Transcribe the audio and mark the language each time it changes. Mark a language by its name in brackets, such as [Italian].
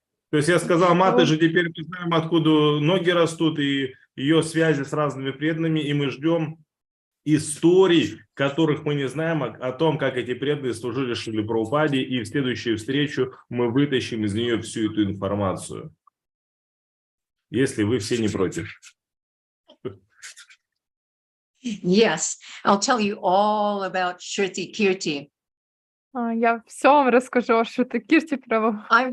[Russian] То есть я сказал, Матаджи, теперь мы знаем, откуда ноги растут, и ее связи с разными преданными, и мы ждем историй, которых мы не знаем, о том, как эти преданные служили Шриле Прабхупаде, и в следующую встречу мы вытащим из нее всю эту информацию. Если вы все не против. [English] Yes, I'll tell you all about Shruti Kirti. [Russian] Я все вам расскажу о Шрути Кирти Прабху.